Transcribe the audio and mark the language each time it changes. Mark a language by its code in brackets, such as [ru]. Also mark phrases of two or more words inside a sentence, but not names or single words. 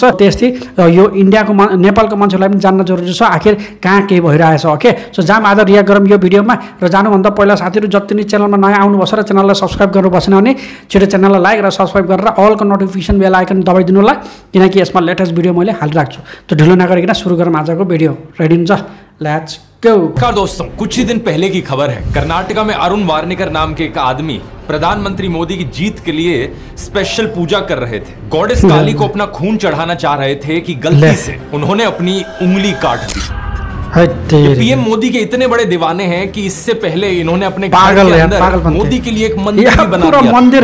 [ne] त्यस्तै यो इन्डियाको नेपालको मान्छेलाई पनि जान्न जरुरी छ आखिर कहाँ के भइरहेछ। ओके, सो जाम आज रिएक्ट गरौँ यो भिडियोमा। र जानुभन्दा पहिला साथीहरू जति नै च्यानलमा नयाँ आउनुभएको छ र च्यानललाई सब्सक्राइब गर्नु बसेन भने छिटो च्यानललाई लाइक र सब्सक्राइब गरेर अलको [en] notification bell icon [ne] दबाइदिनु होला, किनकि यसमा [en] latest video [ne] मैले हालिराख्छु। तो ढिलो नगरिकन सुरु गरौँ आजको भिडियो। रेडी हुन्छ, [en] let's go. [hi] नमस्कार दोस्तों, कुछ ही दिन पहले की खबर है। कर्नाटका में अरुण वार्नेकर नाम के एक आदमी प्रधानमंत्री मोदी की जीत के लिए स्पेशल पूजा कर रहे थे। गॉडेस काली को अपना खून चढ़ाना चाह रहे थे कि गलती से उन्होंने अपनी उंगली काट दी। पीएम मोदी के इतने बड़े दीवाने हैं कि इससे पहले इन्होंने अपने घर के अंदर मोदी के लिए एक मंदिर भी बना दिया।